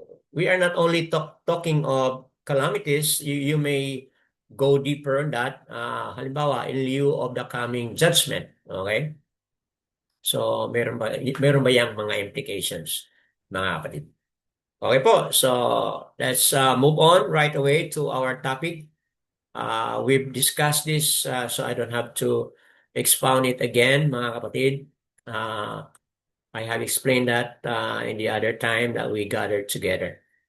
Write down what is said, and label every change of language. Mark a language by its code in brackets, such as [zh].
[en] We are not only talking of calamities, you may go deeper on that. [tl] Halimbawa, [en] in lieu of the coming judgment. Okay? [tl] So, meron ba yung mga implications, mga kapatid? Okay po. [en] So, let's move on right away to our topic. We've discussed this, so I don't have to expound it again, [tl] mga kapatid. [en] I have explained that in the other time that we gathered together.